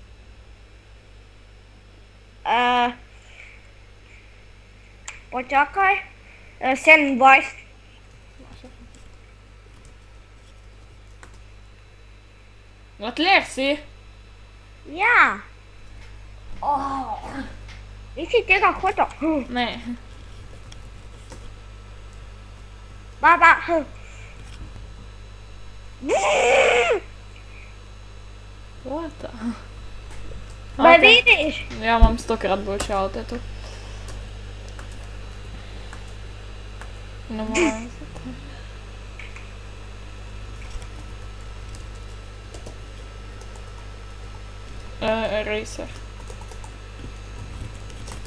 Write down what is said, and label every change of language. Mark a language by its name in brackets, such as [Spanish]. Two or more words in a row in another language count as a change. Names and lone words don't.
[Slovenian] Počakaj. 27. Tleh si. Ja. Nisi tega hotel. Ne. Baba. [English] What the? [Slovenian] Me vidiš? Ja, imam 100-krat boljše avte tu. Ne morem se to. Racer.